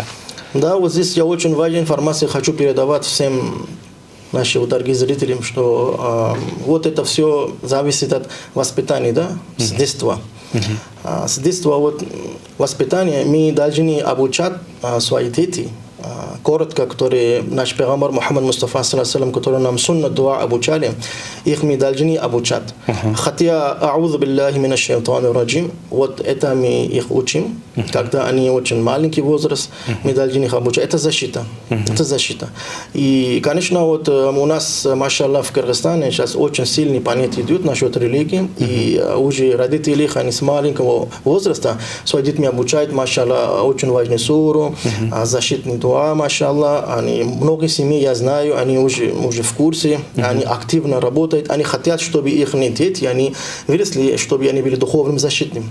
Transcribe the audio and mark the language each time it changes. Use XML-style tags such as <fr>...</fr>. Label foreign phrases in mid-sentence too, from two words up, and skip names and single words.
<ru>Да, вот здесь я очень важную информацию хочу передавать всем нашим дорогим зрителям, что вот это все зависит от воспитания, да, с детства. С детства вот воспитания мы должны обучать свои дети. Коротко, которые наш пейгамбар Мухаммад Мустафа, который нам сунна дуа обучали, их мы должны обучать. Хотя,</ru> <ar>أعوذ بالله من الشيطان الرجيم,</ar> <ru>вот это мы их учим, когда они очень маленький возраст, мы должны их обучать. Это защита. Это защита. И, конечно, вот у нас, машаллах, в Кыргызстане сейчас очень сильный понятие идет насчет религии, и уже родители, они с маленького возраста своих детей обучают, машаллах, очень важную суру, защитный дуа, машаллах, они много семей, я знаю, они уже в курсе, они активно работают, они хотят, чтобы их дети, они выросли, чтобы они были духовным защитным.</ru>